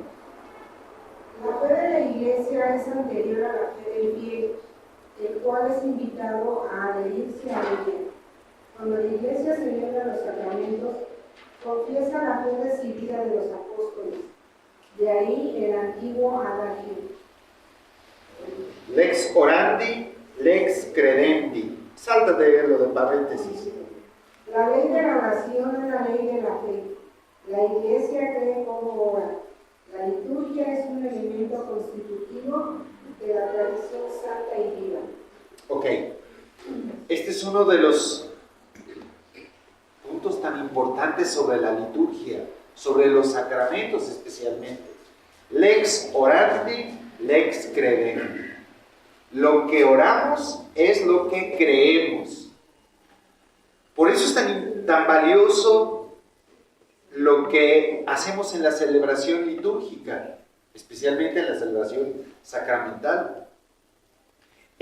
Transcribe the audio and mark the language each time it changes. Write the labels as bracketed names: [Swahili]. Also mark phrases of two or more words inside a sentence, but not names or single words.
[Spanish] La fe de la Iglesia es anterior a la fe del fiel, el cual es invitado a adherirse a ella. Cuando la Iglesia celebra los sacramentos, confiesa la fe recibida de los apóstoles. De ahí el antiguo adagio. [Latin] Lex orandi, lex credendi. [Spanish] Sáltate lo de paréntesis. La ley de la oración es la ley de la fe. La Iglesia cree como ora. La liturgia es un elemento constitutivo de la tradición santa y viva. Ok. Este es uno de los puntos tan importantes sobre la liturgia, sobre los sacramentos especialmente. [Latin] Lex orandi, lex credendi. [Spanish] Lo que oramos es lo que creemos. Por eso es tan valioso lo que hacemos en la celebración litúrgica, especialmente en la celebración sacramental.